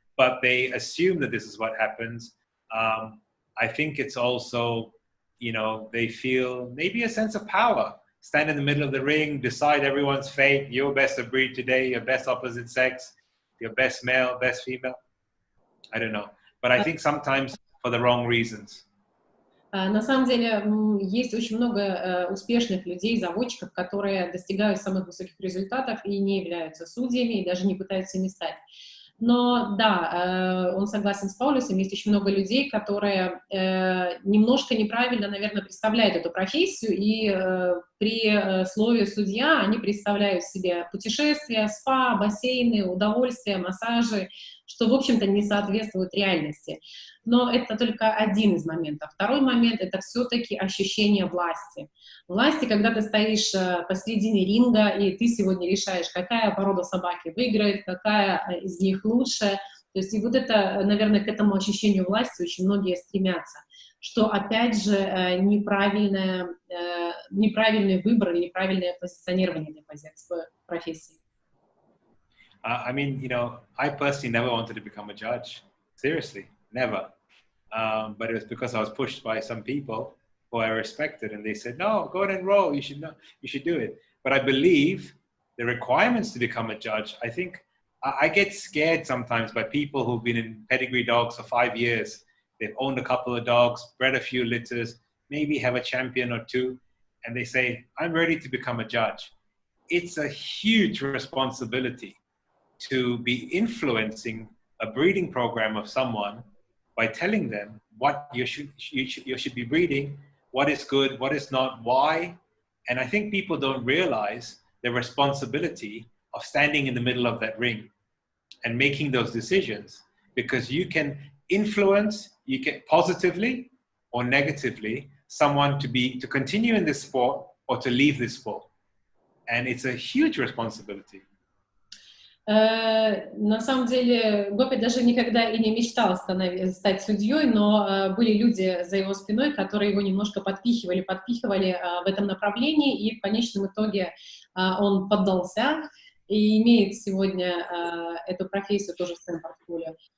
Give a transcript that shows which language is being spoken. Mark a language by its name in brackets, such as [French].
[English] But they assume that this is what happens. I think it's also, they feel maybe a sense of power. Stand in the middle of the ring, decide everyone's fate, your best of breed today, your best opposite sex, your best male, best female. I don't know. But I think sometimes for the wrong reasons. [Russian] На самом деле есть очень много успешных людей, заводчиков, которые достигают самых высоких результатов и не являются судьями, и даже не пытаются ими стать. Но да, он согласен с Паулюсом, есть очень много людей, которые немножко неправильно, наверное, представляют эту профессию, и при слове «судья» они представляют себе путешествия, спа, бассейны, удовольствия, массажи, что, в общем-то, не соответствует реальности. Но это только один из моментов. Второй момент — это все-таки ощущение власти. Власти, когда ты стоишь посредине ринга, и ты сегодня решаешь, какая порода собаки выиграет, какая из них лучше. То есть и вот это, наверное, к этому ощущению власти очень многие стремятся. Что, опять же, неправильный выбор или неправильное позиционирование для профессии. [English] I mean, you know, I personally never wanted to become a judge. Seriously, never. But it was because I was pushed by some people who I respected, and they said, "No, go and enroll. You should do it." But I believe the requirements to become a judge. I think I get scared sometimes by people who've been in pedigree dogs for 5 years. They've owned a couple of dogs, bred a few litters, maybe have a champion or two, and they say, "I'm ready to become a judge." It's a huge responsibility to be influencing a breeding program of someone by telling them what you should be breeding, what is good, what is not, why. And I think people don't realize the responsibility of standing in the middle of that ring and making those decisions, because you can influence, you can positively or negatively someone to continue in this sport or to leave this sport. And it's a huge responsibility. [Russian] На самом деле Гопи даже никогда и не мечтал стать судьей, но были люди за его спиной, которые его немножко подпихивали в этом направлении, и в конечном итоге он поддался и имеет сегодня эту профессию тоже в своем портфолио.